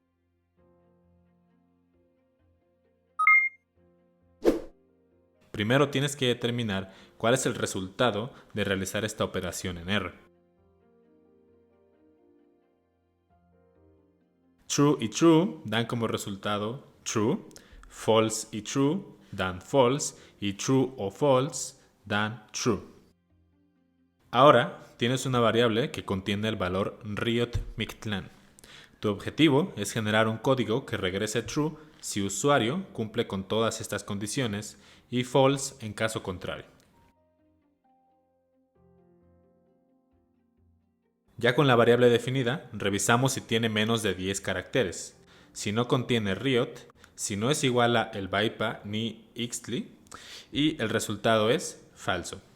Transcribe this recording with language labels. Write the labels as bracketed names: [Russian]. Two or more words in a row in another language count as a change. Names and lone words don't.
[Spanish] Primero tienes que determinar cuál es el resultado de realizar esta operación en R. True y true dan como resultado true, false y true dan false y true o false dan true. Ahora tienes una variable que contiene el valor riot mictlan. Tu objetivo es generar un código que regrese true si usuario cumple con todas estas condiciones y false en caso contrario. Ya con la variable definida, revisamos si tiene menos de 10 caracteres, si no contiene riot, si no es igual a el bypa ni xly, y el resultado es falso.